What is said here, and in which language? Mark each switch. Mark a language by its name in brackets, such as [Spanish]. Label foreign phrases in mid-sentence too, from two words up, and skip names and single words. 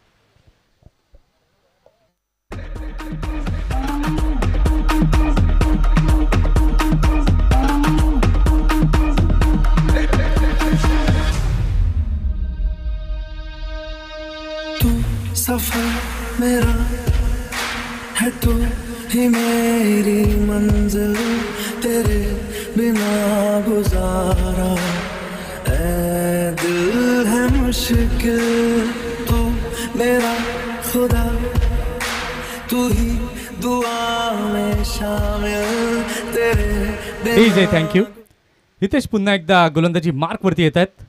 [Hindi] तू सफर मेरा है, तू ही मेरी मंजिल, तेरे बिना गुजारा मुश्किल तू मेरा खुदा तू ही दुआ में शामिल तेरे [Marathi] ठीक आहे, थँक्यू. हितेश पुन्हा एकदा गोलंदाजी मार्कवरती येत आहेत.